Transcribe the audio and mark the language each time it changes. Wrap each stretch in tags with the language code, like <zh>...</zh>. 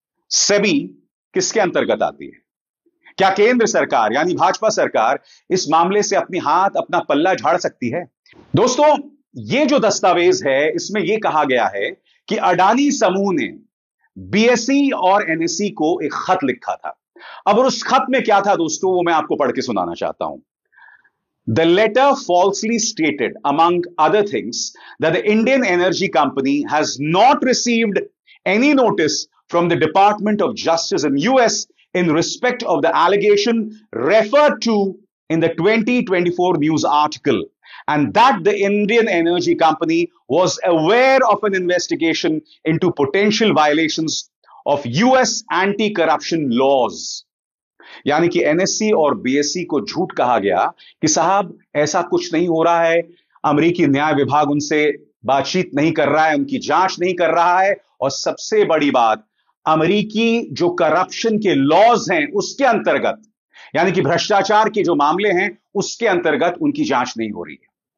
<hi>सेबी किसके अंतर्गत आती है? क्या केंद्र सरकार यानी भाजपा सरकार इस मामले से अपना पल्ला झाड़ सकती है? दोस्तों, यह जो दस्तावेज है इसमें यह कहा गया है कि अडानी समूह ने बीएसई और एनएसई को एक खत लिखा था। अब उस खत में क्या था दोस्तों, वो मैं आपको पढ़ के सुनाना चाहता हूं।</hi> <en>The letter falsely stated, among other things, that the Indian Energy Company has not received any notice from the Department of Justice in US in respect of the allegation referred to in the 2024 news article, and that the Indian Energy Company was aware of an investigation into potential violations of US anti-corruption laws.</en> <hi>यानी कि NSC और BSc को झूठ कहा गया कि साहब ऐसा कुछ नहीं हो रहा है, अमेरिकी न्याय विभाग उनसे बातचीत नहीं कर रहा है, उनकी जांच नहीं कर रहा है, और सबसे बड़ी बात, अमेरिकी जो करप्शन के लॉज हैं उसके अंतर्गत, यानी कि भ्रष्टाचार के जो मामले हैं उसके अंतर्गत उनकी जांच नहीं हो रही है।</hi>